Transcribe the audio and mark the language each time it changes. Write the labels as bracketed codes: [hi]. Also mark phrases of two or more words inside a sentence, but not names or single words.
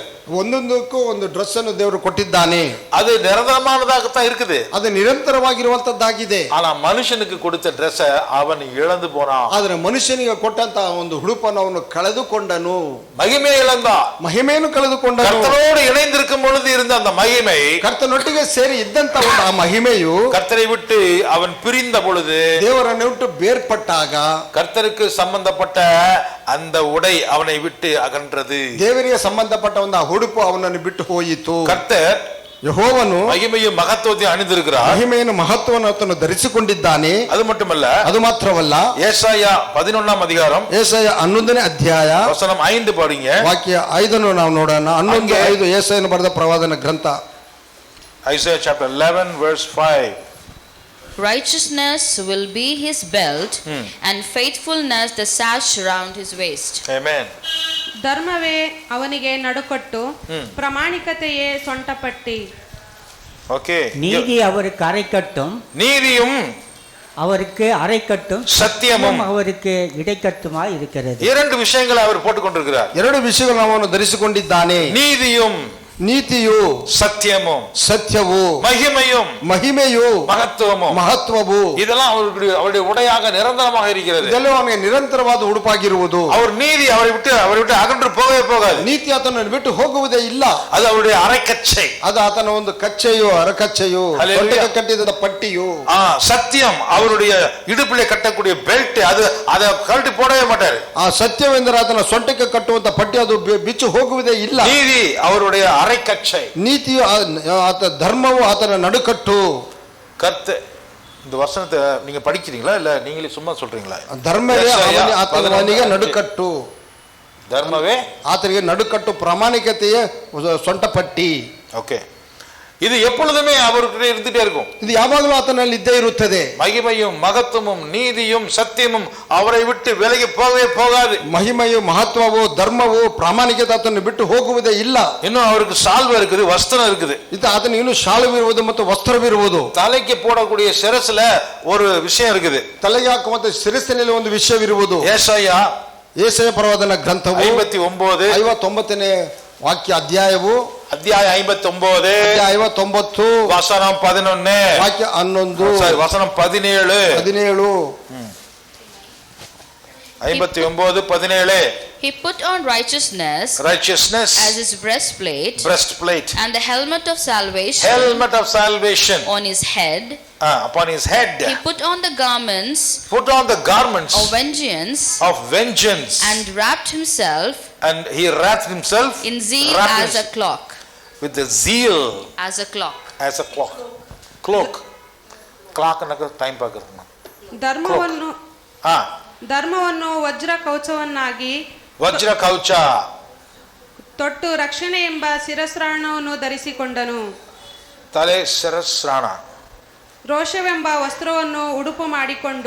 [kn] ಒಂದೊಂದಕ್ಕೂ ಒಂದು ಡ್ರೆಸ್ ಅನ್ನು ದೇವರು ಕೊಟ್ಟಿದ್ದಾನೆ. [ta] அது நிரந்தரமானதாகத்தான் இருக்குது, [kn] ಅದು ನಿರಂತರವಾಗಿರುವಂತದ್ದಾಗಿದೆ. [ta] ஆனா மனுஷனுக்கு கொடுத்த ட்ரெஸ் அவன் இழந்து போனான். [kn] ಆದ್ರೆ ಮನುಷ್ಯನಿಗೆ ಕೊಟ್ಟಂತ ಒಂದು ಹುಡುಪನ್ನು ಅವನು ಕಳೆದುಕೊಂಡನು, [ta] மகிமை இழந்தான், [kn] ಮಹಿಮೆಯನ್ನು ಕಳೆದುಕೊಂಡನು. [ta] கர்த்தரோடு இணைந்திருக்கும் பொழுது இருந்த அந்த மகிமை, [kn] ಕರ್ತನೊಟ್ಟಿಗೆ ಸೇರಿ ಇದ್ದಂತ ಒಂದು ಆ ಮಹಿಮೆಯು [ta] கர்த்தரை விட்டு அவன் பிரிந்த பொழுது, [kn] ದೇವರನ್ನು ಬಿಟ್ಟು ಬೇರ್ಪಟ್ಟಾಗ [ta] கர்த்தருக்கு சம்பந்தப்பட்ட அந்த உடை அவனை விட்டு அகன்றது. [kn] ದೇವರಿಗೆ ಸಂಬಂಧಪಟ್ಟ ಒಂದು ಹುಡುಪು ಅವನನ್ನು ಬಿಟ್ಟು ಹೋಯಿತು. [ta] கர்த்தர் [kn] ಯೆಹೋವನು [ta] மகிமையும் மகத்துவத்தையும் அணிந்திருக்கிறார், [kn] ಮಹಿಮೆಯನ್ನು ಮಹತ್ವವನ್ನು ಆತನು ಧರಿಸಿಕೊಂಡಿದ್ದಾನೆ. [ta] அது மட்டுமல்ல, [kn] ಅದು ಮಾತ್ರವಲ್ಲ, [ta] ஏசாயா 11 அதிகாரம் [kn] ಏಸಾಯ 11ನೇ ಅಧ್ಯಾಯ [ta] வசனம் 5 படிங்க. [kn] ವಾಕ್ಯ 5 ನಾವು ನೋಡೋಣ. 11:5 ಏಸಾಯನು ಬರೆದ ಪ್ರವಾದನ ಗ್ರಂಥ. [en] Isaiah chapter 11 verse 5. Righteousness will be his belt, and faithfulness the sash round his waist. Amen. [kn] ಧರ್ಮವೇ ಅವನಿಗೆ ನಡುಕಟ್ಟು, ಪ್ರಾಮಾಣಿಕತೆಯೇ ಸೊಂಟಪಟ್ಟಿ. [en] Okay. [ta] நீதி அவருக்கு அரைக்கட்டும், நீதியும் அவருக்கு அரைக்கட்டும், சத்தியமும் அவருக்கு இடைக்கட்டுமாய் இருக்கிறது. இரண்டு விஷயங்களை அவர் போட்டுக் கொண்டிருக்கிறார். [kn] ಎರಡು ವಿಷಯಗಳನ್ನು ಅವನು ಧರಿಸಿಕೊಂಡಿದ್ದಾನೆ. [ta] நீதியும் [kn] ನೀತಿಯು, [ta] சத்தியமும், [kn] ಸತ್ಯವು, [ta] மகிமையும், [kn] ಮಹಿಮೆಯು, [ta] மகத்துவமும், [kn] ಮಹತ್ವವು, [ta] இதெல்லாம் அவருடைய உடையாக நிரந்தரமாக இருக்கிறது. [kn] ಇದೆಲ್ಲ ಅವನಿಗೆ ನಿರಂತರವಾದ ಉಡುಪಾಗಿರುವುದು. [ta] அவர் நீதி அவரை விட்டு அகன்று போகவே போகாது. [kn] ನೀತಿ ಆತನನ್ನು ಬಿಟ್ಟು ಹೋಗುವುದೇ ಇಲ್ಲ. [ta] அது அவருடைய அரைக்கச்சை, [kn] ಅದು ಆತನ ಒಂದು ಕಚ್ಚೆಯು, ಅರಕಚ್ಚೆಯು, ಸೊಂಟಕ್ಕೆ ಕಟ್ಟಿದ ಪಟ್ಟಿಯು. [ta] சத்தியம் அவருடைய இடுப்பிலே கட்டக்கூடிய பெல்ட், அது அதை கழட்டி போடவே மாட்டார். [kn] ಆ ಸತ್ಯವೆಂದರೆ ಆತನ ಸೊಂಟಕ್ಕೆ ಕಟ್ಟುವಂತ ಪಟ್ಟಿ ಅದು ಬಿಚ್ಚು ಹೋಗುವುದೇ ಇಲ್ಲ. [ta] நீதி அவருடைய அரைக்கச்சை, [kn] ನೀತಿಯು ಧರ್ಮವು ಆತನ ನಡುಕಟ್ಟು. [ta] கர்த்தர் இந்த வசனத்தை நீங்க படிக்கிறீங்களா இல்ல நீங்களே சும்மா சொல்றீங்களா? [kn] ಧರ್ಮವೇ ಆತನಿಗೆ ನಡುಕಟ್ಟು, ಧರ್ಮವೇ ಆತನಿಗೆ ನಡುಕಟ್ಟು, ಪ್ರಾಮಾಣಿಕತೆಯೇ ಸೊಂಟಪಟ್ಟಿ. [ta] ஓகே, இது எப்பொழுதுமே அவருக்கு இருந்துட்டே இருக்கும். [kn] ಇದು ಯಾವಾಗಲೂ ಆತನಲ್ಲಿ ಇದ್ದೇ ಇರುತ್ತದೆ. [ta] மகிமையும் மகத்துவமும் நீதியும் சத்தியமும் அவரை விட்டு விலகி போகவே போகாது. [kn] ಮಹಿಮೆಯು, ಮಹತ್ವವು, ಧರ್ಮವು, ಪ್ರಾಮಾಣಿಕತೆ ಆತನ್ನು ಬಿಟ್ಟು ಹೋಗುವುದೇ ಇಲ್ಲ. [ta] இன்னும் அவருக்கு சால்வை இருக்குது, வஸ்திரம் இருக்குது. [kn] ಇದು ಆತನಿಗೆ ಇನ್ನೂ ಶಾಲುವಿರುವುದು ಮತ್ತು ವಸ್ತ್ರವಿರುವುದು. [ta] தலைக்கு போடக்கூடிய சிரசுல ஒரு விஷயம் இருக்குது. [kn] ತಲೆಗೆ ಹಾಕುವಂತ ಶಿರಸ್ಸಿನಲ್ಲಿ ಒಂದು ವಿಷಯವಿರುವುದು. ಏಸಾಯ ಪ್ರವಾದನ ಗ್ರಂಥವು 59ನೇ ವಾಕ್ಯ ಅಧ್ಯಾಯವು, [ta] அத்தியாய 59 59 வசனம் 11 [kn] ವಾಕ್ಯ 11 [ta] வசனம் 17 59:17. [en] He put on righteousness as his breastplate, and the helmet of salvation on his head. Upon his head he put on the garments of vengeance, and he wrapped himself in zeal as a cloak. with the zeal as a clock. as a clock. Cloak. Clock ಅನ್ನಕ ಟೈಮ್ ಪಾಕರ್ನ. [kn] ಧರ್ಮವನ್ನು ವಜ್ರ ಕವಚವನ್ನಾಗಿ ವಜ್ರ ಕವಚ ತೊಟ್ಟು ರಕ್ಷಣೆ ಎಂಬ ಶಿರಸ್ತ್ರಾಣವನ್ನು ಧರಿಸಿಕೊಂಡನು. ತಲೆ ಶಿರಸ್ತ್ರಾಣ. ರೋಷವೆಂಬ ವಸ್ತ್ರವನ್ನು ಉಡುಪು ಮಾಡಿಕೊಂಡು